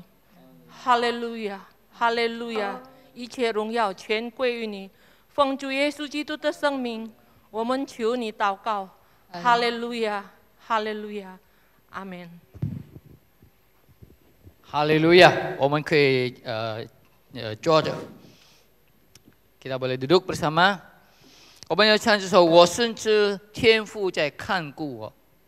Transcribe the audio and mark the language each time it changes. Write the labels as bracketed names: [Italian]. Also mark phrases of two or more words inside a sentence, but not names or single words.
[Chinese] 哈利路亚，哈利路亚！一切荣耀全归于你。奉主耶稣基督的圣名，我们求你祷告。哈利路亚，哈利路亚，阿门。哈利路亚，我们可以坐着。 [Malay] Kita boleh duduk bersama。 [Chinese] 我们要唱这首《我深知天父在看顾我》。